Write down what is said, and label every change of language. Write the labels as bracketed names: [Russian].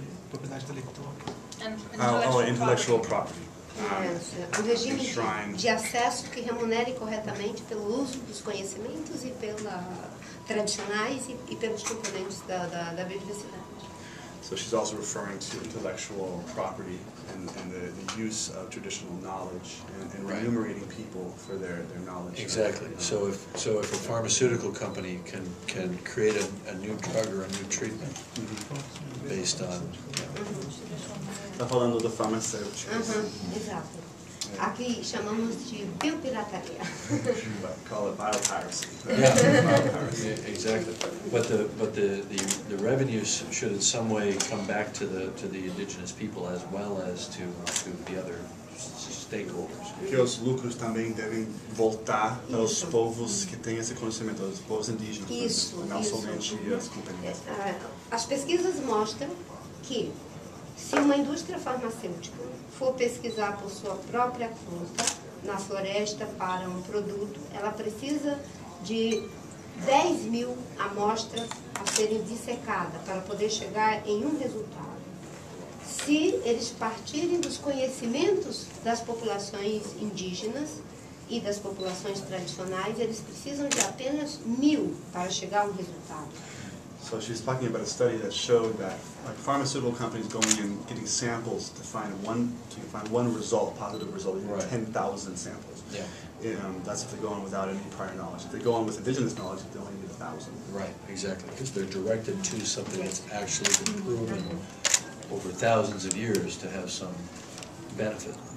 [Portuguese] propriedade intelectual. [English] Intellectual property. [Portuguese] Um regime de acesso que remunere corretamente pelo uso dos conhecimentos e tradicionais e pelos componentes da biodiversidade. [English] So she's also referring to intellectual property and the use of traditional knowledge and remunerating people for their knowledge. Exactly. So if a pharmaceutical company can create a new drug or a new treatment based on. [Portuguese] Está falando do farmacêutico. Exato. Aqui chamamos de biopirataria. [English] Call it biopiracy. Yeah, exactly. But the revenues should in some way come back to the indigenous people as well as to the other stakeholders. [Portuguese] Que os lucros também devem voltar aos povos que têm esse conhecimento, aos povos indígenas. Isso. Não somente as companhias. As pesquisas mostram que se uma indústria farmacêutica for pesquisar por sua própria conta na floresta para um produto, ela precisa de 10.000 amostras a serem dissecadas para poder chegar em um resultado. Se eles partirem dos conhecimentos das populações indígenas e das populações tradicionais, eles precisam de apenas 1.000 para chegar a um resultado. [English] So she's talking about a study that showed that pharmaceutical companies going and getting samples to find one result, positive result, you need 10,000 samples. Yeah. That's if they go on without any prior knowledge. If they go on with indigenous knowledge, they only need 1,000. Right, exactly, because they're directed to something that's actually been proven over thousands of years to have some benefit.